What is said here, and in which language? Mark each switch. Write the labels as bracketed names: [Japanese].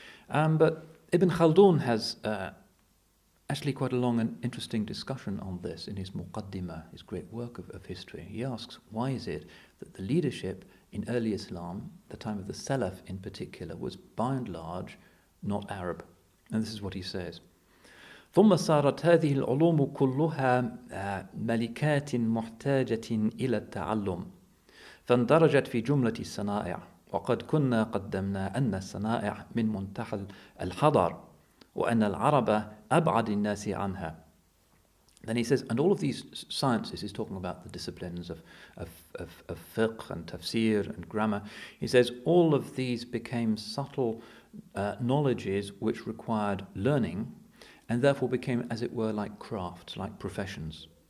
[English] But Ibn Khaldun has actually quite a long and interesting discussion on this in his Muqaddimah, his great work of history. He asks, why is it that the leadership in early Islam, the time of the Salaf in particular, was by and large not Arab? And this is what he says. [Arabic] ثم صارت هذه العلوم كلها ملكات محتاجة إلى التعلم فاندرجت في جملة الصنائع وقد كنا قدمنا أن الصنائع من منتحى الحضر وأن العرب أبعد الناس عنها. [English] Then he says, and all of these sciences, he's talking about the disciplines of fiqh and tafsir and grammar. He says, all of these became subtle knowledges which required learning and therefore became, as it were, like crafts, like professions.